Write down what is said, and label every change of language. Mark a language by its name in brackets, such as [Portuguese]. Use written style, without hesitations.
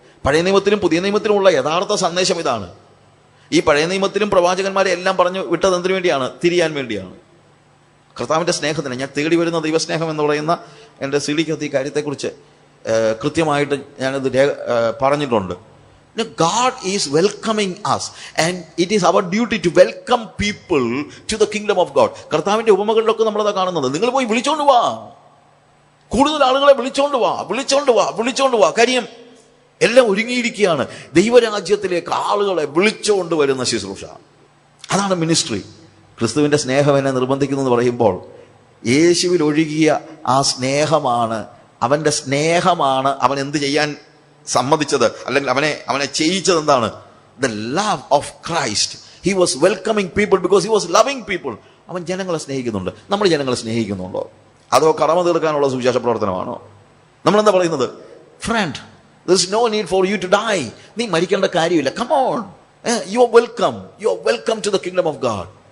[Malayalam] പഴയ നിയമത്തിലും പുതിയ നിയമത്തിലുമുള്ള യഥാർത്ഥ സന്ദേശം ഇതാണ്. ഈ പഴയ നിയമത്തിലും പ്രവാചകന്മാരെ എല്ലാം പറഞ്ഞു വിട്ടത് എന്തിനു വേണ്ടിയാണ്? തിരിയാൻ വേണ്ടിയാണ്. കർത്താവിൻ്റെ സ്നേഹത്തിന്, ഞാൻ തേടി വരുന്ന ദൈവസ്നേഹം എന്ന് പറയുന്ന എൻ്റെ സിഡിക്കകത്ത് ഈ കാര്യത്തെക്കുറിച്ച് കൃത്യമായിട്ട് ഞാനത് പറഞ്ഞിട്ടുണ്ട്. [English] God is welcoming us and it is our duty to welcome people to the kingdom of God. [Malayalam] കർത്താവിൻ്റെ ഉപമകളിലൊക്കെ നമ്മളതാ കാണുന്നത്. നിങ്ങൾ പോയി വിളിച്ചോണ്ട് വാ, കൂടുതൽ ആളുകളെ വിളിച്ചോണ്ട് വാ, വിളിച്ചോണ്ട് വാ, വിളിച്ചോണ്ട് വാ. കാര്യം എല്ലാം ഒരുങ്ങിയിരിക്കുകയാണ്. ദൈവരാജ്യത്തിലേക്ക് ആളുകളെ വിളിച്ചുകൊണ്ട് വരുന്ന ശുശ്രൂഷ, അതാണ് മിനിസ്ട്രി. ക്രിസ്തുവിൻ്റെ സ്നേഹം എന്നെ നിർബന്ധിക്കുന്നു എന്ന് പറയുമ്പോൾ യേശുവിൽ ഒഴുകിയ ആ സ്നേഹമാണ്, അവൻ്റെ സ്നേഹമാണ് അവൻ എന്ത് ചെയ്യാൻ സമ്മതിച്ചത്, അല്ലെങ്കിൽ അവനെ ചെയ്യിച്ചത് എന്താണ്? [English] The love of Christ. He was welcoming people because he was loving people. [Malayalam] അവൻ ജനങ്ങളെ സ്നേഹിക്കുന്നുണ്ട്. നമ്മൾ ജനങ്ങളെ സ്നേഹിക്കുന്നുണ്ടോ? അതോ കടമ തീർക്കാനുള്ള സുവിശേഷ പ്രവർത്തനമാണോ? നമ്മളെന്താ പറയുന്നത്? [English] Friend, there is no need for you to die. [Malayalam] നീ മരിക്കേണ്ട കാര്യമില്ല. [English] Come on, you are welcome. You are welcome to the kingdom of God.